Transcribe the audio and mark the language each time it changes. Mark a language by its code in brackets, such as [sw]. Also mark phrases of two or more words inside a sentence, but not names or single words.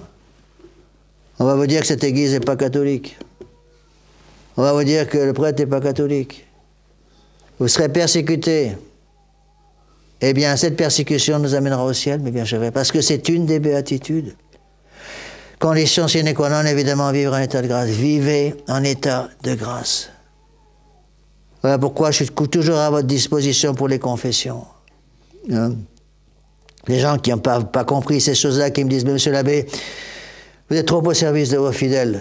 [fr] On va vous dire que cette église n'est pas catholique. On va vous dire que le prêtre n'est pas catholique. Vous serez persécutés. Eh bien, cette persécution nous amènera au ciel, mais bien sûr, parce que c'est une des béatitudes. Condition [la] sine qua non, [fr] évidemment, vivre en état de grâce. Vivez en état de grâce. Voilà pourquoi je suis toujours à votre disposition pour les confessions. Hein? Les gens qui n'ont pas compris ces choses-là, qui me disent, monsieur l'abbé, vous êtes trop au service de vos fidèles.